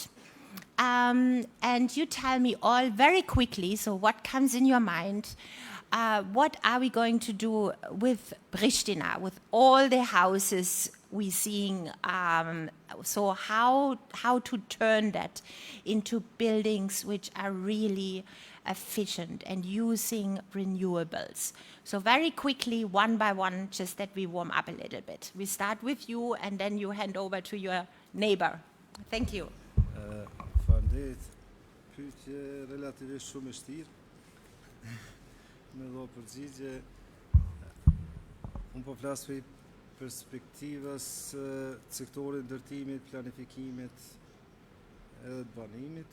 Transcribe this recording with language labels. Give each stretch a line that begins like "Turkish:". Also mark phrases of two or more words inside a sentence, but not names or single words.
English: And you tell me all very quickly, so what comes in your mind, what are we going to do with Pristina, with all the houses we're seeing, so how to turn that into buildings which are really efficient and using renewables. So very quickly, one by one, just that we warm up a little bit. We start with you, and then you hand over to your neighbor. Thank you.
Albanian: Faleminderit. Pyetje relativisht shumë e shtirë. Me dho përgjigje. Unë po flas për perspektivës sektorit ndërtimit, planifikimit edhe të banimit.